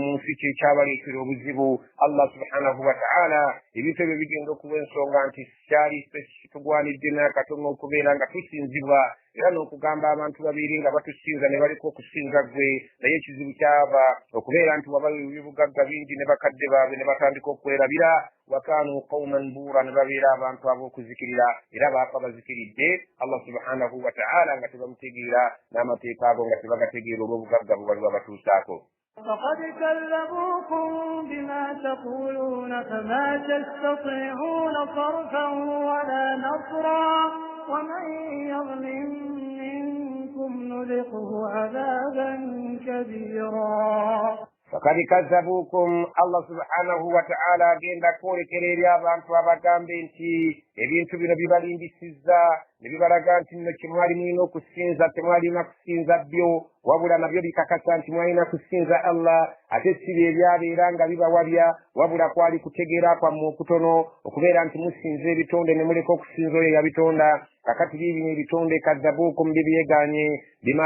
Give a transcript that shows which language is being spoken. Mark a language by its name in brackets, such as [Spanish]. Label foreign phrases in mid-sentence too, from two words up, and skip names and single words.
[Ganda] mu nsi kyekyabaleetera obuzibu Allah [Arabic] سبحانه وتعالى [Ganda] ebintu ebyo bigenda okuba ensonga nti kyali kitugwanidde n'akatono okubeera nga tusinzibwa era n'okugamba abantu babeere nga batusinza ne baliko okusinza ggwe naye ekizibu kyava okubeera nti wabayo ebibugagga bingi ne bakadde baabwe ne batandika okwerabira [Arabic] وكانوا قوما بورا [Ganda] ne babeera abantu ab'okuzikirira era baafa bazikiridde Allah subhanahu wa ta'ala nga tebamutegeera n'amateeka ago nga tebagategeera olw'obugagga bwe bali babatuusaako. [Arabic] فقد كذبوكم بما تقولون فما تستطيعون صرفا ولا نصرا ومن يظلم منكم نذقه عذابا كبيرا. فقد كذبوكم الله سبحانه وتعالى [Ganda] agenda kwolekera eri abantu abagambe nti ebintu bino bibalindisizza ne bibalaga nti nno kye mwali mulina okusinza temwalina kusinza byo wabula nabyo bikakasa nti mwalina kusinza Allah ate si bye ebyabeera nga bibawabya wabula kwali kutegeera kwammwe okutono okubeera nti musinza ebitonde ne muleka okusinza oyo yabitonda kakati biibino ebitonde kaddabuukum bibyegaanye bima